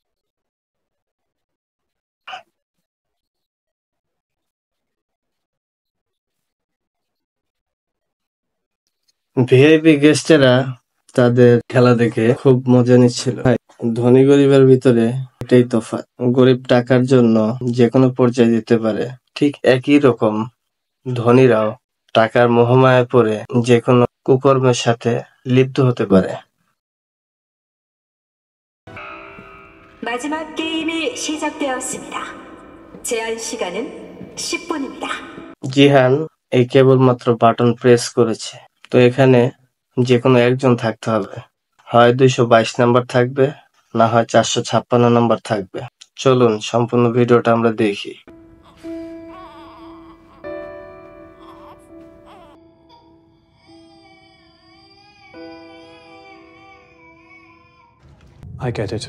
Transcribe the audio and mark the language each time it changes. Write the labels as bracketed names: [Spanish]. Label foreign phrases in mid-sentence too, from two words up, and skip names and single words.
[English] VIP guests [Bangla] তাদের খেলা দেখে খুব মজা নিচ্ছিল। ধনী গরিবের ভিতরে এটাই তফাৎ। গরিব টাকার জন্য যে কোনো পর্যায়ে যেতে পারে, ঠিক একই রকম ধনীরাও টাকার মোহমায়ায় পড়ে যেকোনো কুকর্মের সাথে লিপ্ত হতে পারে। [Korean] 마지막 게임이 시작되었습니다. 제한 시간은 10분입니다. [Bangla] জিহান এই কেবলমাত্র [English] button press [Bangla] করেছে, তো এখানে যেকোনো একজন থাকতে হবে। হয় 222 নাম্বার থাকবে, না হয় 456 নাম্বার থাকবে। চলুন সম্পূর্ণ ভিডিওটা আমরা দেখি। [English] I get it.